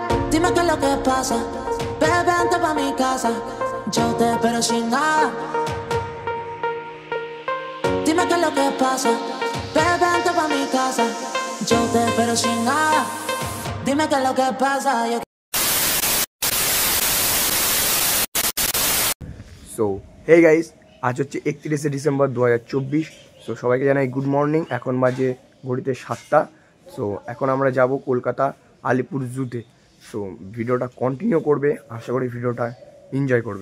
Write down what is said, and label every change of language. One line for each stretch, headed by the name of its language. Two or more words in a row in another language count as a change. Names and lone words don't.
Spanish: Dime qué es lo que pasa, bebé, vente pa' mi casa. Yo te espero sin nada. Dime qué es lo que pasa, bebé, vente pa' mi casa. Yo te espero sin nada. Dime qué es lo que pasa.
Bangla: সো
English: hey guys,
Bangla: আজ হচ্ছে 31শে ডিসেম্বর 2024। সো সবাইকে জানাই
English: good morning.
Bangla: এখন বাজে ঘড়িতে 7টা। সো এখন আমরা যাব কলকাতা আলিপুর জুতে। সো ভিডিওটা কন্টিনিউ করবে, আশা করি ভিডিওটা এনজয় করবে।